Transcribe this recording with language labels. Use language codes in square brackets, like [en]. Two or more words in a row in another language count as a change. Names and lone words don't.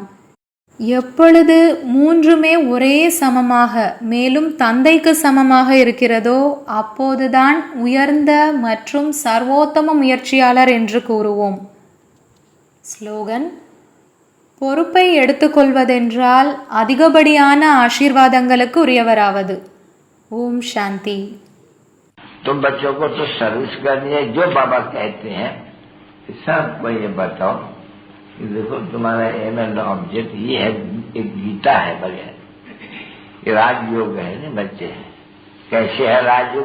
[ta] எப்பொழுது மூன்றுமே ஒரே சமமாக, மேலும் தந்தைக்கு சமமாக இருக்கிறதோ அப்போதுதான் உயர்ந்த மற்றும் சர்வோத்தம முயற்சியாளர் என்று கூறுவோம். ஸ்லோகன்: பொறுப்பை எடுத்துக்கொள்வதென்றால் அதிகப்படியான ஆசீர்வாதங்களுக்கு உரியவராவது. ஓம் சாந்தி. [hi] तुम बच्चों को तो सर्विस करनी है, जो बाबा कहते हैं सबको ये बताओ कि देखो तुम्हारा [en] aim and object [hi] ये है, एक गीता है बगैर, ये राजयोग है ना बच्चे। कैसे है राजयोग?